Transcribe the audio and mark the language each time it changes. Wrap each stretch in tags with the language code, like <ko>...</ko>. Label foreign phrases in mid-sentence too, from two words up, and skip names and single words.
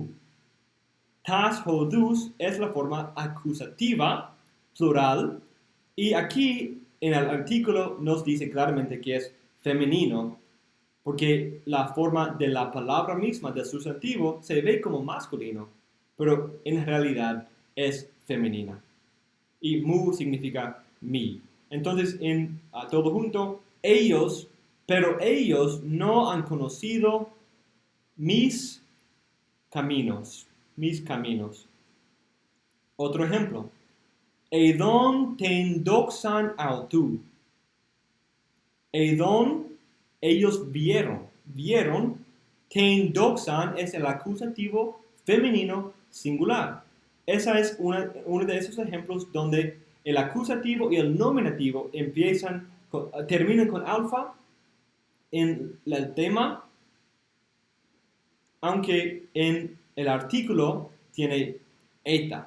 <el>τὰς ὁδούς</el> <es>es la forma acusativa plural y aquí en el artículo nos dice claramente que es femenino porque la forma de la palabra misma del sustantivo se ve como masculino, pero en realidad es femenina. Y mu significa mi. Entonces, todo junto, pero ellos no han conocido mis caminos. Otro ejemplo.</es> <el>εἴδον τὴν δόξαν αὐτοῦ.</el> <es>Eidon, ellos vieron,</es> <el>τὴν δόξαν</el> <es>es el acusativo femenino singular. Esa es uno de esos ejemplos donde el acusativo y el nominativo terminan con alfa en el tema, aunque en el artículo tiene eta.</es>